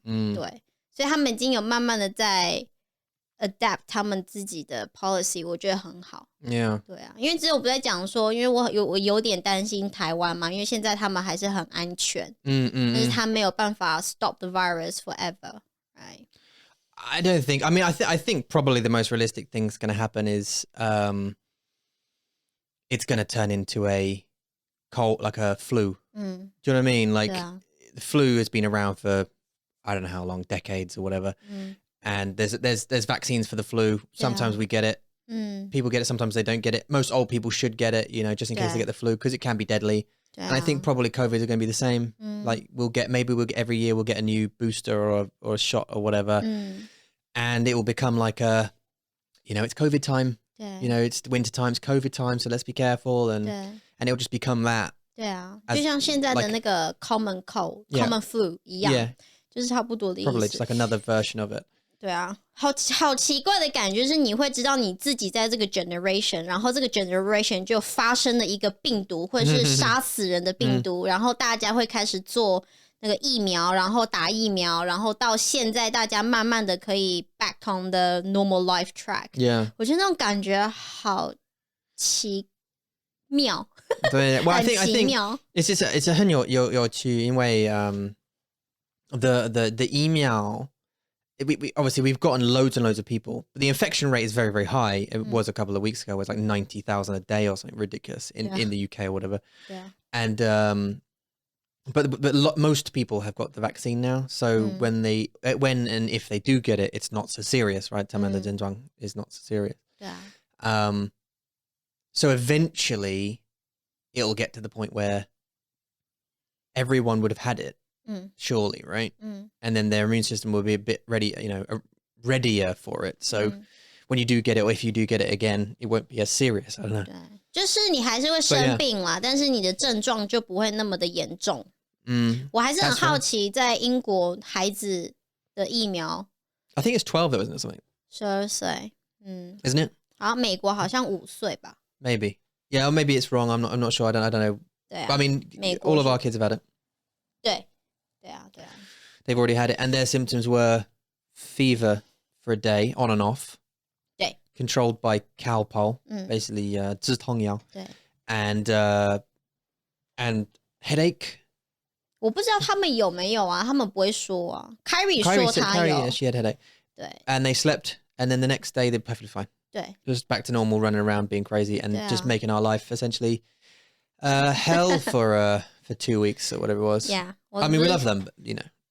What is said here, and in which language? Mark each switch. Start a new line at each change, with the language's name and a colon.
Chinese: 对，所以他们已经有慢慢的在 adapt 他们自己的 policy， 我觉得很好。
English: Yeah，
Chinese: 对啊，因为之前我不在讲说，因为我有点担心台湾嘛，因为现在他们还是很安全，但是他没有办法
English: stop the virus forever， right? I don't think. I mean, I think probably the most realistic thing's going to happen is it's going to turn into a cold, like a flu. Do you know what I mean? Like the flu has been around for I don't know how long, decades or whatever. And there's vaccines for the flu. Sometimes we get it. People get it. Sometimes they don't get it. Most old people should get it, you know, just in case they get the flu because it can be deadly. And I think probably COVID is going to be the same. Like maybe we'll get every year we'll get a new booster or a shot or whatever. And it will become like it's COVID time. You know, it's winter time, it's COVID time, so let's be careful. And it'll just become that.
Chinese: 对啊，就像现在的那个
English: common cold, common flu
Chinese: 一样，就是差不多的意思。
English: Probably just like another version of it.
Chinese: 对啊，好奇怪的感觉，就是你会知道你自己在这个 generation， 然后这个 generation 就发生了一个病毒，或者是杀死人的病毒，然后大家会开始做那个疫苗，然后打疫苗，然后到现在大家慢慢的可以
English: back on the normal life track。
Chinese: 我觉得那种感觉好奇妙。
English: 对，well, I think it's
Chinese: 很有趣，因为
English: the email. We obviously we've gotten loads and loads of people, but the infection rate is very, very high. It was a couple of weeks ago. It was like 90,000 a day or something ridiculous in the UK or whatever. And but most people have got the vaccine now. So when and if they do get it, it's not so serious, right?
Chinese: 他们的症状
English: is not so serious. So eventually it'll get to the point where everyone would have had it, surely, right? And then their immune system will be a bit readier for it. So when you do get it, or if you do get it again, it won't be as serious. I don't know.
Chinese: 就是你还是会生病啦，但是你的症状就不会那么的严重。我还是很好奇，在英国孩子的疫苗
English: I think it's 12 though, isn't it, something?
Chinese: 12岁
English: ，Isn't it?
Chinese: 好，美国好像5岁吧。
English: Maybe. Yeah, or maybe it's wrong. I'm not sure. I don't know.
Chinese: 对啊
English: But I mean, all of our kids have had it.
Chinese: 对啊。
English: They've already had it, and their symptoms were fever for a day, on and off.
Chinese: 对
English: Controlled by Calpol, basically
Chinese: 止痛药对
English: and headache.
Chinese: 我不知道他们有没有啊，他们不会说啊。 Kyrie 说他有
English: she had headache.
Chinese: 对
English: And they slept, and then the next day they're perfectly fine.
Chinese: 对
English: Just back to normal, running around, being crazy, and just making our life essentially hell for 2 weeks or whatever it was. Yeah. I mean, we love them, but you know.